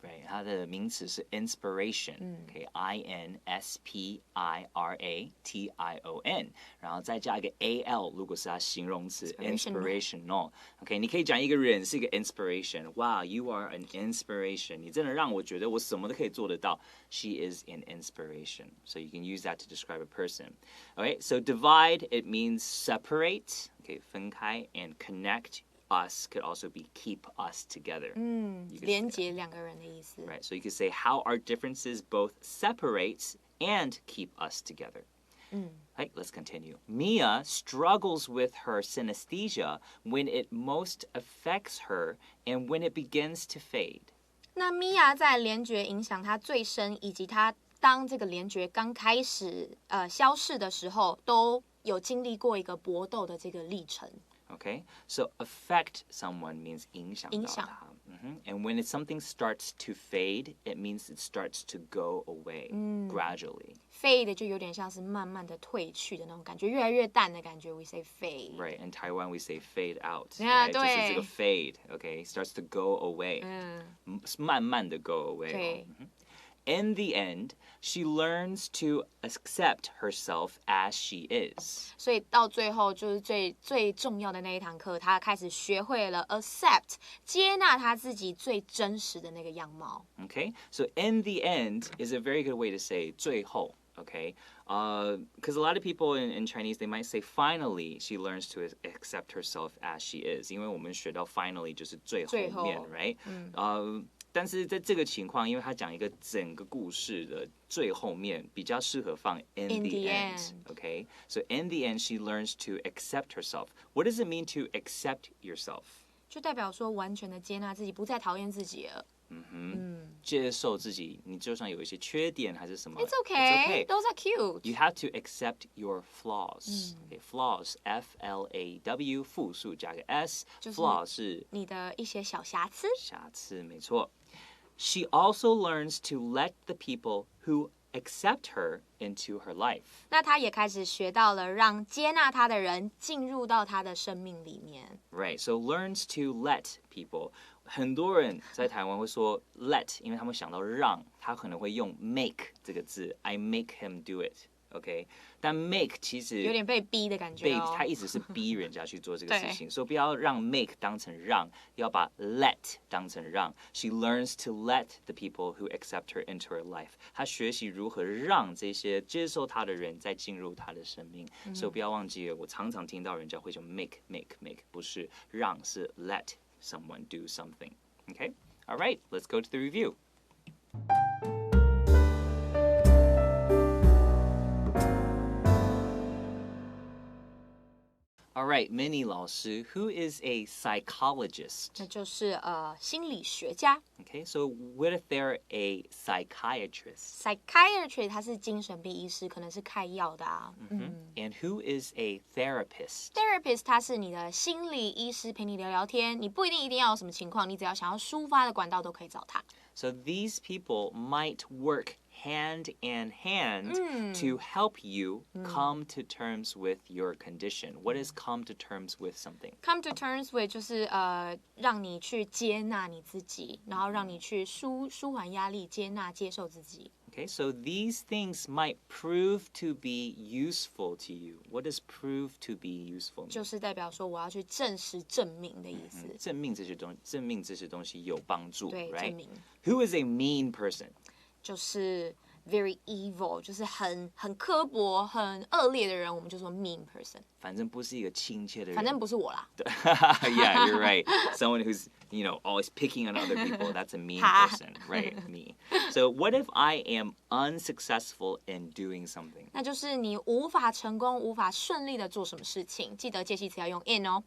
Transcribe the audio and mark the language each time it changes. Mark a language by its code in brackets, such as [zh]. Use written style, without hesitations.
[zh] Right， 它的名词是 inspiration，okay， inspiration，然后再加一个 al， 如果是它形容词 inspirational，okay， 你可以讲一个人是一个 inspiration， [en] wow， you are an inspiration， [zh] 你真的让我觉得我什么都可以做得到。 [en] She is an inspiration, so you can use that to describe a person.Okay, so divide, it means separate, okay, [zh] 分开, [en] and connect us could also be keep us together. [zh] 连结两个人的意思。 [en] Right, so you could say how our differences both separate and keep us together. Right, let's continue. Mia struggles with her synesthesia when it most affects her and when it begins to fade. [zh] 那米娅在联觉影响她最深，以及她当这个联觉刚开始消逝的时候，都有经历过一个搏斗的这个历程。 [en] Okay, so affect someone means [zh] 影响到他。 [en] And when something starts to fade, it means it starts to go away gradually. [zh] Fade 就有点像是慢慢的退去的那种感觉，越来越淡的感觉。 [en] We say fade. Right, in Taiwan we say fade out. [zh] 对，就是这个 [en] fade, okay, starts to go away. [zh] 慢慢的 [en] go away. [zh] 对。 [en] In the end, she learns to accept herself as she is. [zh] 所以到最后就是最重要的那一堂课，她开始学会了 accept 接纳她自己最真实的那个样貌。 [en] Okay, so in the end is a very good way to say [zh] 最后. [en] Okay, because a lot of people in Chinese, they might say finally she learns to accept herself as she is. [zh] 因为我们学到 finally 就是最后面 right? 但是在这个情况，因为他讲一个整个故事的最后面，比较适合放 in the end. [en] Okay, so in the end, she learns to accept herself. What does it mean to accept yourself? [zh] 就代表说完全的接纳自己，不再讨厌自己了。接受自己，你就算有一些缺点还是什么 [en] It's okay. Those are cute. You have to accept your flaws. Okay, flaws, F-L-A-W, [zh] 复数加个 [en] s. [zh] Flaw 是你的一些小瑕疵。瑕疵，没错。 [en] She also learns to let the people who accept her into her life. [zh] 那她也开始学到了让接纳她的人进入到她的生命里面。 [en] Right, so learns to let people. [zh] 很多人在台湾会说 let， 因为他们想到让，他可能会用 make 这个字 ， [en] I make him do it。 [zh] OK， 但 make 其实有点被逼的感觉哦。他一直是逼人家去做这个事情，所以不要让 make 当成让，要把 let 当成让。 [en] She learns to let the people who accept her into her life。 [zh] 她学习如何让这些接受她的人再进入她的生命。所以不要忘记了，我常常听到人家会说 make， 不是让，是 [en] let someone do something. Okay? All right, let's go to the review. All right, Minnie 老师, who is a psychologist? [zh] 那就是心理学家。 [en] Okay, so what if they're a psychiatrist? [zh] Psychiatrist 他是精神病医师，可能是开药的啊。 [en] And who is a therapist? [zh] Therapist 他是你的心理医师，陪你聊聊天。你不一定要有什么情况，你只要想要抒发的管道都可以找他。 [en] So these people might work hand in hand to help you come to terms with your condition. What is come to terms with something? [zh] Come to terms with 就是让你去接纳你自己，然后让你去舒缓压力，接纳接受自己。 [en] Okay, so these things might prove to be useful to you. What does prove to be useful mean? [zh] 就是代表说我要去证实、证明的意思。证明这些东西有帮助，对， [en] right? [zh] 证明。 [en] Who is a mean person? [zh] 就是 [en] very evil， [zh] 就是很刻薄、很恶劣的人，我们就说 mean person。反正不是一个亲切的人。反正不是我啦。 [en] Yeah, you're right. Someone who's, always picking on other people, that's a mean person, right? Me. So what if I am unsuccessful in doing something? [zh] 那就是你无法成功、无法顺利的做什么事情，记得介系词要用 in 哦。